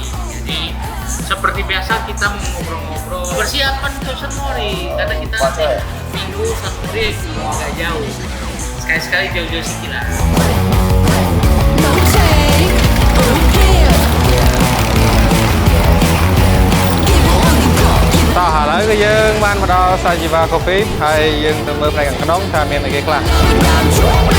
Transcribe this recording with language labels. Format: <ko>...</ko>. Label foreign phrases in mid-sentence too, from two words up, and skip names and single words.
<id>Jadi seperti biasa kita mau ngobrol-ngobrol persiapan ke Senmori karena kita nanti minggu satu trip nggak jauh, sekali-sekali jauh-jauh sedikit lah.</id> <km>តោះឥឡូវគឺយើងបានមកដល់ Sajiva Coffee ហើយយើងទៅមើលផ្នែកខាងក្នុងថាមានអីគេខ្លះ</km>